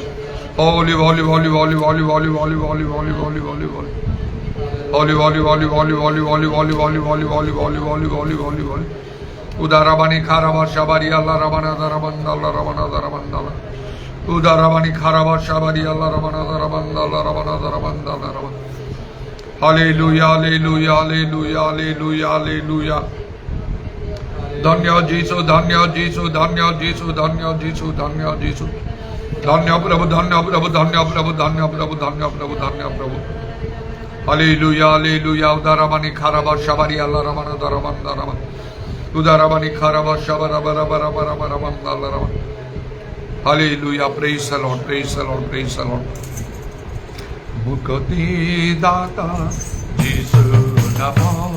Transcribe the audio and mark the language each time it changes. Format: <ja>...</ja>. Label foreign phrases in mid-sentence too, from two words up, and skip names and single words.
<en>Holy, holy, holy, holy, holy, holy, holy, holy, holy, holy, holy, holy. Holy, holy, holy, holy, holy, holy, holy, holy, holy, holy, holy, holy, holy, holy, holy. Udarabani Karaba Shabari Allah Rabana Darabandala Rabana Darabandala. Udarabani Karaba Shabari Allah Rabana Darabandala Rabana Darabandala Rabana. Hallelujah, hallelujah, hallelujah, hallelujah, hallelujah.</en> <hi>धन्य जीसु धन्य जीसु धन्य जीसु धन्य जीसु धन्य जीसु धन्य प्रभु धन्य प्रभु धन्य प्रभु धन्य प्रभु धन्य प्रभु धन्य प्रभु हालेलुया हालेलुया उदारमणि खरबा शबरी अल्लाह रमन दरमन दरमन उदारमणि खरबा शबरा बरा बरा बरा बरा अल्लाह रमन हालेलुया</hi> <en>praise the Lord praise the Lord praise the Lord</en> <hi>मुक्ति दाता यीशु नमो</hi>